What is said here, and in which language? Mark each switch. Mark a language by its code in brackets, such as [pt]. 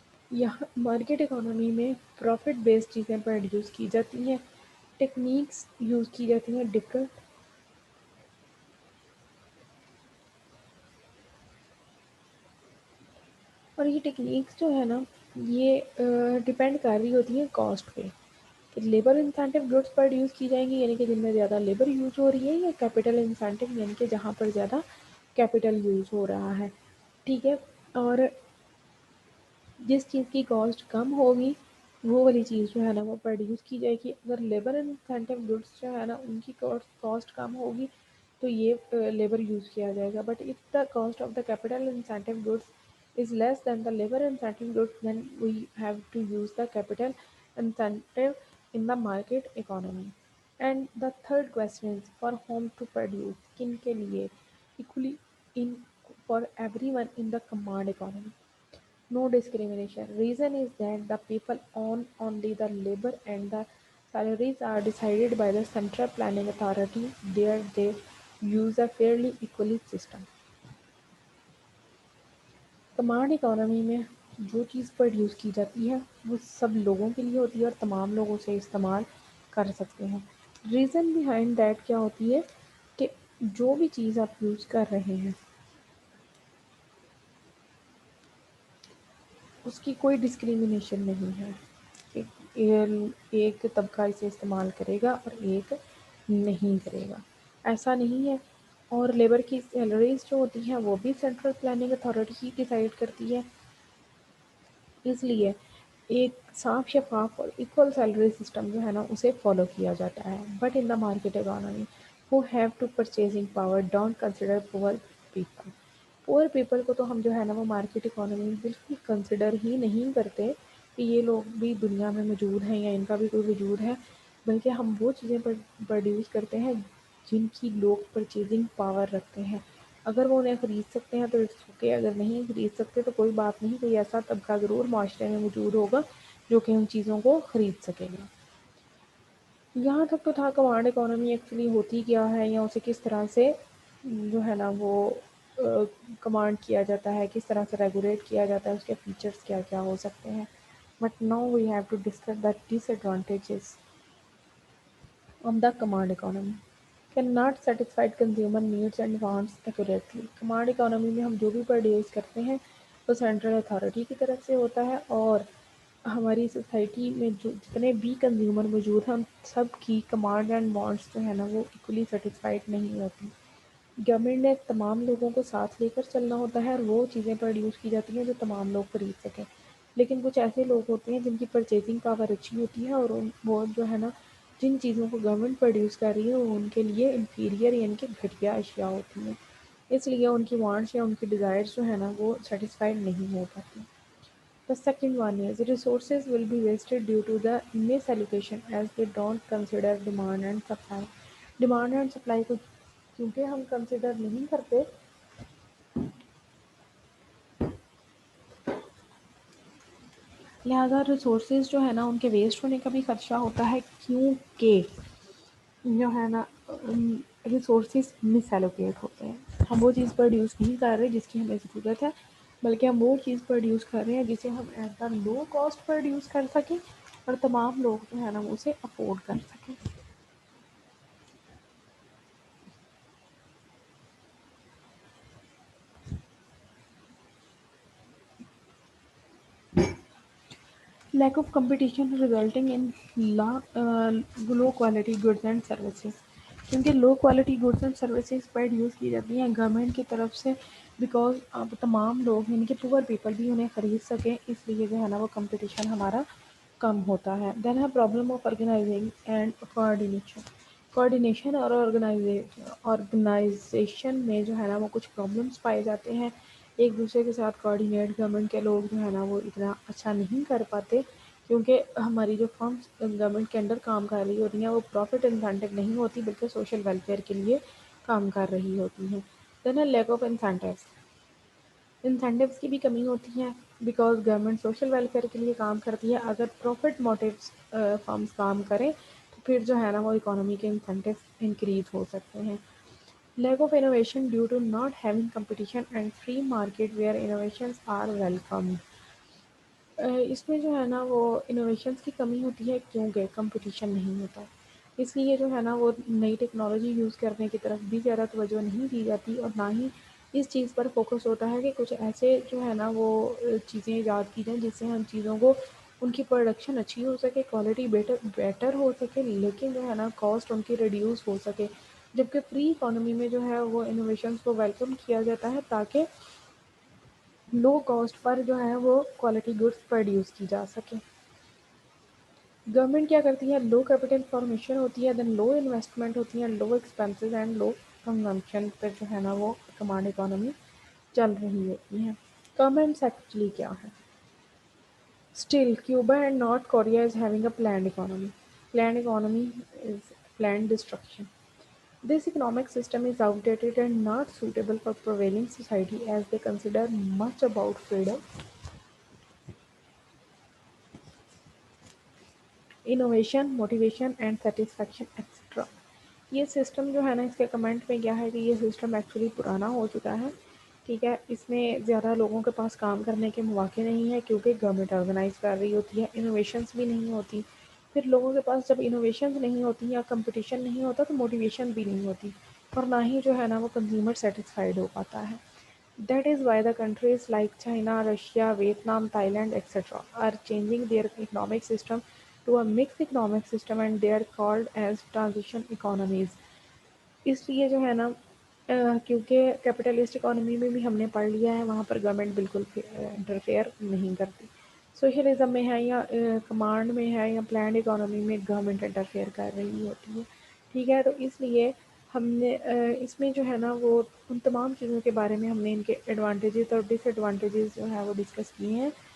[ur] یہاں market economy میں profit based چیزیں پروڈیوس کی جاتی ہیں، ٹیکنیکس یوز کی جاتی ہیں ڈفرینٹ، اور یہ ٹیکنیکس جو ہے نا یہ ڈپینڈ کر رہی ہوتی ہیں کاسٹ پہ کہ لیبر انسینٹیو گڈس پروڈیوس کی جائیں گی یعنی کہ جن میں زیادہ لیبر یوز ہو رہی ہے، یا کیپٹل انسینٹیو یعنی کہ جہاں پر زیادہ کیپٹل یوز ہو رہا ہے. ٹھیک ہے، اور جس چیز کی کاسٹ کم ہوگی وہ والی چیز جو ہے نا وہ پروڈیوس کی جائے گی. اگر لیبر انسینٹیو گڈس جو ہے نا ان کی کاسٹ کم ہوگی تو یہ لیبر یوز کیا جائے گا. [en] But if the cost of the capital incentive goods is less than the labor incentive goods, then we have to use the capital incentive in the market economy. And the third question is for whom to produce, [ur] kin ke liye, [en] equally in for everyone in the command economy. No discrimination. Reason is that the people own only the labor and the salaries are decided by the central planning authority. There they use a fairly equally system. [ur] Command economy میں جو چیز produce کی جاتی ہے وہ سب لوگوں کے لیے ہوتی ہے اور تمام لوگ اسے استعمال کر سکتے ہیں. [en] reason behind that [ur] کیا ہوتی ہے کہ جو بھی چیز آپ یوز کر رہے ہیں اس کی کوئی ڈسکریمنیشن نہیں ہے کہ ایک طبقہ اسے استعمال کرے گا اور ایک نہیں کرے گا، ایسا نہیں ہے. اور لیبر کی سیلریز جو ہوتی ہیں وہ بھی سینٹرل پلاننگ اتھارٹی ہی ڈیسائیڈ کرتی ہے، اس لیے ایک صاف شفاف اور ایکول سیلری سسٹم جو ہے نا اسے فالو کیا جاتا ہے. [en] But in the market economy who have to purchasing power don't consider poor people. [ur] Poor people کو تو ہم جو ہے نا وہ مارکیٹ اکانومی میں بالکل کنسیڈر ہی نہیں کرتے کہ یہ لوگ بھی دنیا میں موجود ہیں یا ان کا بھی کوئی وجود ہے، بلکہ ہم وہ چیزیں پروڈیوس کرتے ہیں جن کی لوگ پرچیزنگ پاور رکھتے ہیں. اگر وہ انہیں خرید سکتے ہیں تو [en] it's okay, [ur] اگر نہیں خرید سکتے تو کوئی بات نہیں، کوئی ایسا طبقہ ضرور معاشرے میں موجود ہوگا جو کہ ان چیزوں کو خرید سکے گا. یہاں تک تو تھا کمانڈ اکانومی ایکچولی ہوتی کیا ہے یا اسے کس طرح سے جو ہے نا وہ کمانڈ کیا جاتا ہے، کس طرح سے ریگولیٹ کیا جاتا ہے، اس کے فیچرز کیا کیا ہو سکتے ہیں. [en] But now we have to discuss the disadvantages of the command economy. Can not satisfied consumer needs and wants accurately. [ur] Command economy میں ہم جو بھی پروڈیوس کرتے ہیں وہ سینٹرل اتھارٹی کی طرف سے ہوتا ہے، اور ہماری سوسائٹی میں جو جتنے بھی کنزیومر موجود ہیں ہم سب کی کمانڈ اینڈ وانٹس جو ہے نا وہ ایکولی سیٹسفائڈ نہیں ہوتی. گورنمنٹ نے تمام لوگوں کو ساتھ لے کر چلنا ہوتا ہے اور وہ چیزیں پروڈیوس کی جاتی ہیں جو تمام لوگ خرید سکیں. لیکن کچھ ایسے لوگ ہوتے ہیں جن کی پرچیزنگ پاور اچھی ہوتی ہے اور وہ جو ہے نا جن چیزوں کو گورنمنٹ پروڈیوس کر رہی ہے وہ ان کے لیے انفیریئر یعنی کہ گھٹیا اشیاء ہوتی ہیں. اس لیے ان کی وانٹس یا ان کی ڈیزائرز جو ہے نا وہ سیٹسفائڈ نہیں ہو پاتی. [en] The second one is resources will be wasted due to the misallocation as they don't consider demand and supply. [ur] Demand and supply کو کیونکہ ہم کنسیڈر نہیں کرتے لہٰذا ریسورسز جو ہے نا ان کے ویسٹ ہونے کا بھی خدشہ ہوتا ہے کیونکہ جو ہے نا ریسورسز مس ایلوکیٹ ہوتے ہیں. ہم وہ چیز پروڈیوس نہیں کر رہے جس کی ہمیں ضرورت ہے بلکہ ہم وہ چیز پروڈیوس کر رہے ہیں جسے ہم [en] at the low cost [ur] produce کر سکیں اور تمام لوگ جو ہے نا وہ اسے افورڈ کر سکیں. [en] Lack of competition resulting in low quality goods and services. [ur] کیونکہ low quality goods and services produce کی جاتی ہیں گورنمنٹ کی طرف سے بیکاز اب تمام لوگ یعنی کہ پور پیپل بھی انہیں خرید سکیں اس لیے جو ہے نا وہ کمپٹیشن ہمارا کم ہوتا ہے. دین ہے problem of organizing and coordination اور آرگنائزیشن میں جو ہے نا وہ کچھ پرابلمس پائے جاتے ہیں. ایک دوسرے کے ساتھ کوآرڈینیٹ گورنمنٹ کے لوگ جو ہے نا وہ اتنا اچھا نہیں کر پاتے کیونکہ ہماری جو فرمس گورنمنٹ کے انڈر کام کر رہی ہوتی ہیں وہ پروفٹ انسینٹیو نہیں ہوتی بلکہ سوشل ویلفیئر کے لیے کام کر رہی ہوتی ہیں. دین ہے لیک آف انسینٹیوز کی بھی کمی ہوتی ہے بیکاز گورنمنٹ سوشل ویلفیئر کے لیے کام کرتی ہے. اگر پروفٹ موٹیوز فرمس کام کریں تو پھر جو ہے نا وہ اکانومی کے انسینٹیوز انکریز ہو سکتے ہیں. [en] Lack of innovation due to not having competition and free market where innovations are welcomed. [ur] اس میں جو ہے نا وہ انوویشنس کی کمی ہوتی ہے کیونکہ کمپٹیشن نہیں ہوتا اس لیے جو ہے نا وہ نئی ٹیکنالوجی یوز کرنے کی طرف بھی زیادہ توجہ نہیں دی جاتی اور نہ ہی اس چیز پر فوکس ہوتا ہے کہ کچھ ایسے جو ہے نا وہ چیزیں ایجاد کی جائیں جس سے ہم چیزوں کو ان کی پروڈکشن اچھی ہو سکے کوالٹی بیٹر ہو سکے لیکن جو ہے نا کاسٹ ان کی ریڈیوس ہو سکے. جبکہ فری اکانومی میں جو ہے وہ انوویشنس کو ویلکم کیا جاتا ہے تاکہ لو کاسٹ پر جو ہے وہ کوالٹی گڈس پروڈیوس کی جا سکے. گورنمنٹ کیا کرتی ہے لو کیپٹل فارمیشن ہوتی ہے دین لو انویسٹمنٹ ہوتی ہیں لو ایکسپینسز اینڈ لو کنزمپشن پہ جو ہے نا وہ کمانڈ اکانومی چل رہی ہوتی ہیں. [en] comments actually [ur] کیا ہے [en] Still Cuba and north Korea is having a planned economy. Planned economy is planned destruction. This economic system is outdated and not suitable for prevailing society as they consider much about freedom, innovation motivation and satisfaction extra. [ur] یہ system جو ہے نا اس کے comment میں کیا ہے کہ یہ سسٹم ایکچولی پرانا ہو چکا ہے. ٹھیک ہے اس میں زیادہ لوگوں کے پاس کام کرنے کے مواقع نہیں ہے کیونکہ گورنمنٹ آرگنائز کر رہی ہوتی ہے انوویشنس بھی نہیں ہوتی. پھر لوگوں کے پاس جب انوویشنز نہیں ہوتی یا کمپٹیشن نہیں ہوتا تو موٹیویشن بھی نہیں ہوتی اور نہ ہی جو ہے نا وہ کنزیومر سیٹسفائیڈ ہو پاتا ہے. [en] That is why the countries like China, Russia, Vietnam, Thailand, etc. are changing their economic system to a mixed economic system and they are called as transition economies. [ur] اس لیے جو ہے نا کیونکہ کیپٹلسٹ اکانومی میں بھی ہم نے پڑھ لیا ہے وہاں پر گورنمنٹ بالکل انٹرفیئر نہیں کرتی. سوشلزم میں ہے یا کمانڈ میں ہے یا پلانڈ اکانومی میں گورنمنٹ انٹرفیئر کر رہی ہوتی ہے. ٹھیک ہے تو اس لیے ہم نے اس میں جو ہے نا وہ ان تمام چیزوں کے بارے میں ہم نے ان کے ایڈوانٹیجز اور ڈس ایڈوانٹیجز جو ہے وہ ڈسکس کیے ہیں.